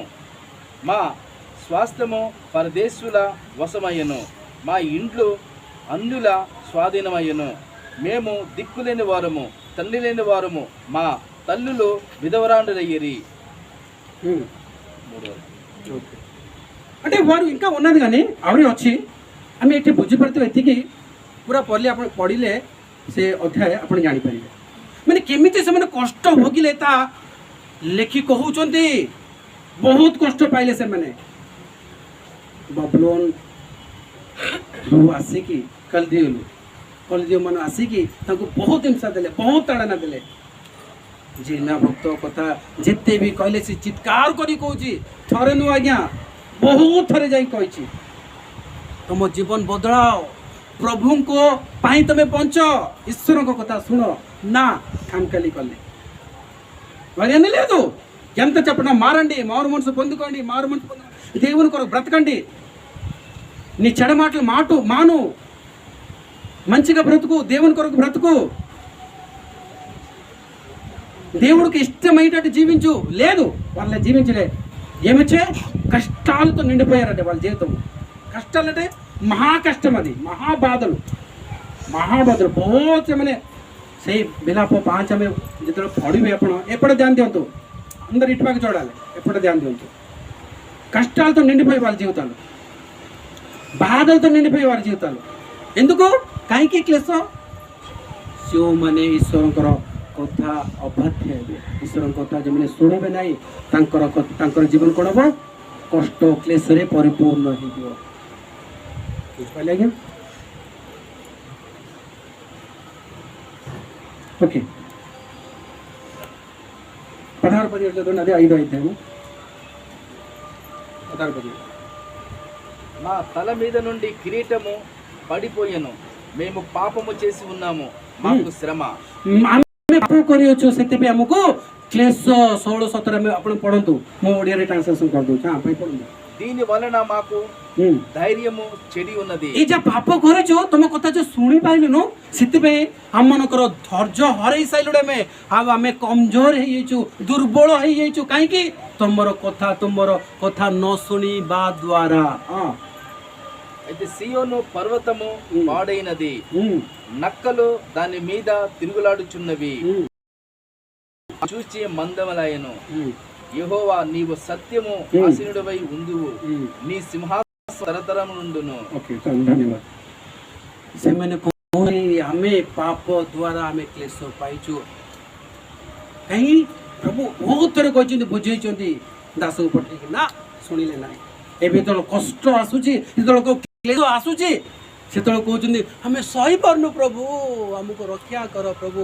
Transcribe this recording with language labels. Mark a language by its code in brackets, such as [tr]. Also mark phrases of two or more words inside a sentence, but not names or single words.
[te] మా స్వాస్థ్యము పరదేశుల వశమయ్యను, మా ఇండ్లు అన్యుల స్వాధీనమయ్యను. మేము దిక్కులేని వారము, తల్లి లేని వారము, మా తల్లులు విధవరాండులయ్యిరి. అంటే వారు ఇంకా ఉన్నది కానీ [or] ଆହୁରି ଅଛି. ଆମେ ଏଠି ବୁଝିପାରୁଥିବା ଏତିକି, ପୁରା ପଢ଼ିଲେ ଆପଣ ପଢ଼ିଲେ ସେ ଅଧ୍ୟାୟ ଆପଣ ଜାଣିପାରିବେ ମାନେ କେମିତି ସେମାନେ କଷ୍ଟ ଭୋଗିଲେ. ତା ଲେଖି କହୁଛନ୍ତି ବହୁତ କଷ୍ଟ ପାଇଲେ ସେମାନେ. ବାବୁଲୋନ ଆସିକି କଲ୍ଦୀయులు କଲିଯୁଗ ମାନେ ଆସିକି ତାଙ୍କୁ ବହୁତ ହିଂସା ଦେଲେ, ବହୁତ ତାଡ଼ନା ଦେଲେ। ଜିନା ଭକ୍ତ କଥା ଯେତେ ବି କହିଲେ ସେ ଚିତ୍କାର କରି କହୁଛି, ଥରେ ନୁହଁ ଆଜ୍ଞା, ବହୁତ ଥରେ ଯାଇ କହିଛି, ତମ ଜୀବନ ବଦଳାଅ, ପ୍ରଭୁଙ୍କ ପାଇଁ ତମେ ବଞ୍ଚ, ଈଶ୍ୱରଙ୍କ କଥା ଶୁଣ। ନା ଖାମଖାଲି కలే మరి అని లేదు. [te] ఎంత చెప్పినా మారండి, మారు మనసు పొందుకోండి, మారు మనసు పొందుకోండి, దేవుని కొరకు బ్రతకండి, నీ చెడ మాటలు మాను, మంచిగా బ్రతుకు, దేవుని కొరకు బ్రతుకు, దేవుడికి ఇష్టమైనట్టు జీవించు. లేదు, వాళ్ళ జీవించలే. ఏమొచ్చే కష్టాలతో నిండిపోయారంటే వాళ్ళ జీవితం. కష్టాలంటే మహా కష్టం, అది మహాబాధలు, [or] ବହୁତ ସେମାନେ ସେଇ ବିଲାପ 5 ଆମେ ଯେତେବେଳେ ପଢ଼ିବେ, ଆପଣ ଏପଟେ ଧ୍ୟାନ ଦିଅନ୍ତୁ, [te] అందరు ఇటుపక్క చూడాలి, ఎప్పుడు ధ్యానం ଦିଅନ୍ତୁ. కష్టాలతో నిండిపోయి వాళ్ళ జీవితాలు, బాధలతో నిండిపోయి వాళ్ళ జీవితాలు. ఎందుకు? [or] କାହିଁକି କ୍ଲେଶ? ଯେଉଁମାନେ ଈଶ୍ୱରଙ୍କର କଥା ଅବାଧ୍ୟ ହେବେ, ଈଶ୍ୱରଙ୍କ କଥା ଯେଉଁମାନେ ଶୁଣିବେ ନାହିଁ, ତାଙ୍କର ଜୀବନ କ'ଣ ହେବ? କଷ୍ଟ କ୍ଲେଶରେ ପରିପୂର୍ଣ୍ଣ ହେଇଯିବ। ବୁଝିପାରିଲେ ଆଜ୍ଞା? [te] ఓకే, 16 చదవండి, అదే 5వ అధ్యాయము 16. నా తల మీద నుండి కిరీటము పడిపోయెను, మేము పాపము చేసి ఉన్నాము, మాకు శ్రమ। [or] ଆମେ ପାପ କରିଅଛୁ, ସେଥିପାଇଁ ଆମକୁ କ୍ଲେଶ। 16-17 ଆମେ ଆପଣ ପଢ଼ନ୍ତୁ, ମୁଁ ଓଡ଼ିଆରେ ଟ୍ରାନ୍ସଲେସନ୍ କରିଦେଉଛି। ହଁ ଭାଇ ପଢ଼ନ୍ତୁ। [te] దీని వలన మాకు ధైర్యము చెడి ఉన్నది। [bn] এই যে [or] ପାପ କରିଛୁ, ତମ କଥା ଯୋଉ ଶୁଣି ପାଇଲୁନୁ, ସେଥିପାଇଁ ଆମମାନଙ୍କର ଧୈର୍ଯ୍ୟ ହରେଇ ସାଇଲୁଣି। ଆମେ କମଜୋର ହେଇଯାଇଛୁ, ଦୁର୍ବଳ ହେଇଯାଇଛୁ। କାହିଁକି? ତୁମର କଥା ନ ଶୁଣିବା ଦ୍ୱାରା। [te] అయితే సియోను పర్వతము పాడైనది, నక్కలు దాని మీద తిరుగులాడుచున్నవి, చూచి మందమలాయను। యెహోవా, నీవు సత్యము ఆసీనుడవై ఉందువు, నీ సింహాసనం తరతరములుండును। ఓకే, [or] ଧନ୍ୟବାଦ। ସେମାନେ ଆମେ ପାପ ଦ୍ୱାରା ଆମେ କ୍ଲେଶ ପାଇଛୁ। କାହିଁକି? ପ୍ରଭୁ ବହୁତ ଥର କହିଛନ୍ତି, ବୁଝେଇଛନ୍ତି ଦାସକୁ ପଠେଇକି, ନା ଶୁଣିଲେ ନାହିଁ। ଏବେ ଯେତେବେଳେ କଷ୍ଟ ଆସୁଛି, ଯେତେବେଳେ କ୍ଲେଶ ଆସୁଛି, ସେତେବେଳେ କହୁଛନ୍ତି ଆମେ ସହିପାରୁନୁ, ପ୍ରଭୁ ଆମକୁ ରକ୍ଷା କର ପ୍ରଭୁ।